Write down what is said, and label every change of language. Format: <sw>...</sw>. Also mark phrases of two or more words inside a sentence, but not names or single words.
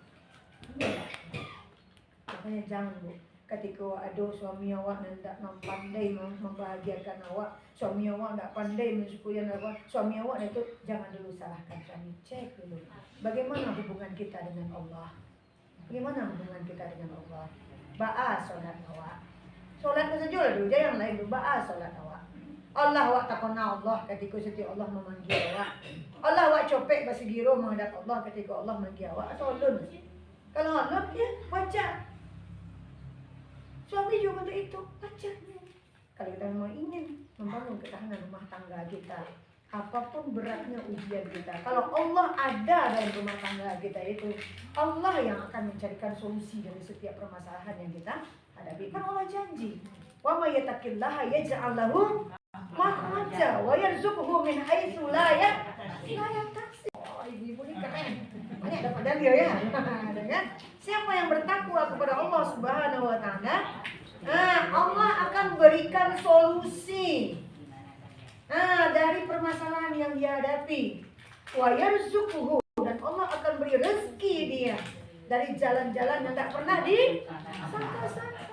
<id>Makanya jangan bu. Ketika ada suami awak tidak pandai membahagiakan awak, suami awak tidak pandai mensyukuri awak, suami awak itu jangan dulu salahkan suami. Cek dulu bagaimana hubungan kita dengan Allah. Bagaimana hubungan kita dengan Allah.</id> <min>Ba'a solat awak.</min> <id>Solat saja dulu, jangan yang lain dulu.</id> <min>Ba'a solat awak. Allah awak takona Allah ketika setiap Allah memanggil awak. Allah awak copek basi giro menghadap Allah ketika Allah memanggil awak.</min> <id>Atau ulun. Kalau ulun ya baca. Suami juga untuk itu, pacarnya. Kalau kita mau ingin membangun ketahanan rumah tangga kita, apapun beratnya ujian kita, kalau Allah ada dalam rumah tangga kita itu, Allah yang akan mencarikan solusi dari setiap permasalahan yang kita hadapi. Kan Allah janji,</id> <ar>ومن يتق الله يجعل له مخرجا ويرزقه من حيث لا يحتسب.</ar> <id>Oh, ibu-ibu ini keren. Banyak dapat dalil ya. Dengan siapa yang bertakwa kepada Allah</id> <ar>سبحانه وتعالى,</ar> <id>Allah akan berikan solusi dari permasalahan yang dihadapi.</id> <ar>ويرزقه,</ar> <id>dan Allah akan beri rezeki dia dari jalan-jalan yang tak pernah disangka-sangka.</id>